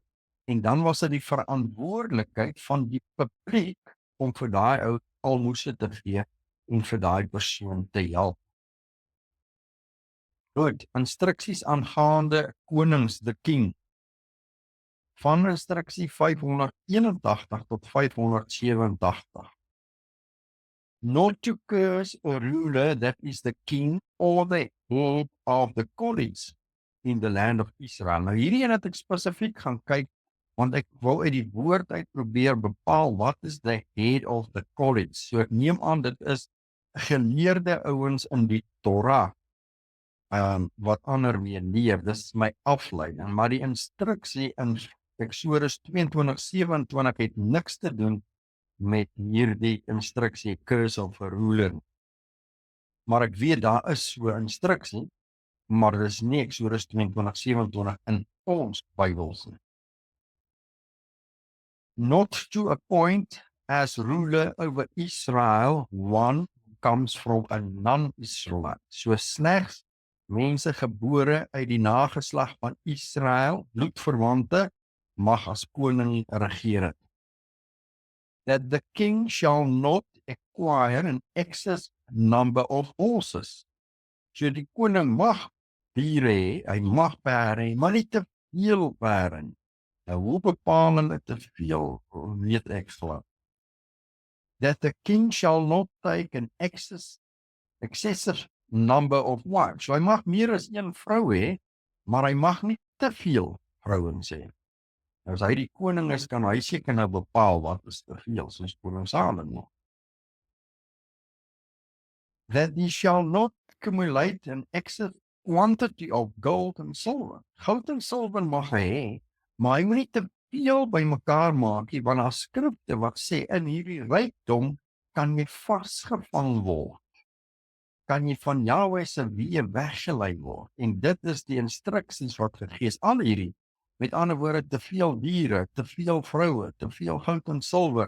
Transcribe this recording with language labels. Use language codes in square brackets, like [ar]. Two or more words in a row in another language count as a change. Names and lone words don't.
[af] En dan was dit die verantwoordelikheid van die publiek om vir daai ou almoses te gee en vir daai persoon te help. Goed, instruksies aangaande konings, [en] the king. [af] Van instruksie 581 tot 587. [en] Not to curse a ruler that is the king or the head of the college in the land of Israel. [af] Nou hierdie het ek spesifiek gaan kyk, want ek wou uit die woord uit probeer bepaal wat is [en] the head of the college. [af] So ek neem aan dit is geleerde ouens in die Torah. wat ander mee leer. Dis my afleiding, maar die instruksie in Eksodus 22:27 het niks te doen met hierdie instruksie, [en] curse of a ruler. [af] Maar ek weet daar is so 'n instruksie, maar dit is nie Eksodus 22:27 in ons Bybels nie. [en] Not to appoint as ruler over Israel one comes from a non-Israelite. [af] So slegs mense gebore uit die nageslag van Israel, bloedverwante, mag as koning regeer. [en] That the king shall not acquire an excess number of horses. [af] So die koning mag diere hê, hy mag perde hê, maar nie te veel perde nie. Nou hoe bepaal hulle te veel, weet ek glad. [en] That the king shall not take an excessive number of wives. [af] So hy mag meer as een vrou hê, maar hy mag nie te veel vrouens hê. Nou as hy die koning is, kan hy seker nou bepaal wat is te veel, soos koning Salomo. [en] That he shall not accumulate an excess quantity of gold and silver. [af] Goud en silwer mag hy hê, maar hy moet nie te veel bymekaar maak nie, want daar skrifte wat sê in hierdie rykdom kan jy vasgevang word. Kan jy van Jahwe se weë weggelei word. En dit is die instruksies wat gegee is. Al hierdie, met ander woorde, te veel diere, te veel vroue, te veel goud en silwer.